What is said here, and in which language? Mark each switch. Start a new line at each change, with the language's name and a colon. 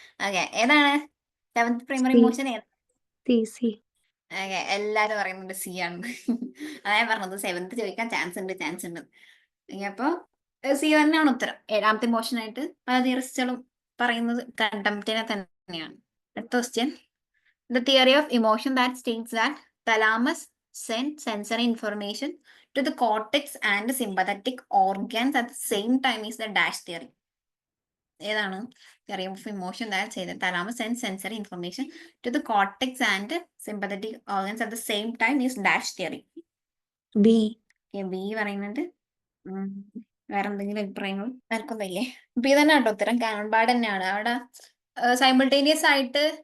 Malayalam: Okay, ഏതാണ് 7th primary emotion? C. എല്ലാരും പറയുന്നുണ്ട് സി ആണ്. അതാ ഞാൻ പറഞ്ഞത് 7th ചോദിക്കാൻ ചാൻസ് ഉണ്ട്. അപ്പൊ സി തന്നെയാണ് ഉത്തരം. 7ാമത്തെ ഇമോഷൻ ആയിട്ട് പല തിയറിസ്റ്റുകളും പറയുന്നത് കണ്ടംപ്റ്റിനെ തന്നെയാണ്. അടുത്ത question,
English: The theory of emotion that states that thalamus send sensory information to the cortex and sympathetic organs at the same time is the dash theory.
Malayalam: ഏതാണ്
English: Theory of emotion that ചെയ്തത് thalamus send sensory information to the cortex and sympathetic organs at the same time is dash theory?
Malayalam: B. B പറയുന്നുണ്ട്. വേറെ എന്തെങ്കിലും അഭിപ്രായങ്ങൾ ആർക്കും വരില്ലേ? B തന്നെ കേട്ടോ ഉത്തരം. കാനൺ ബാർഡ് തന്നെയാണ് അവിടെ സൈമിൾട്ടേനിയസ് ആയിട്ട്.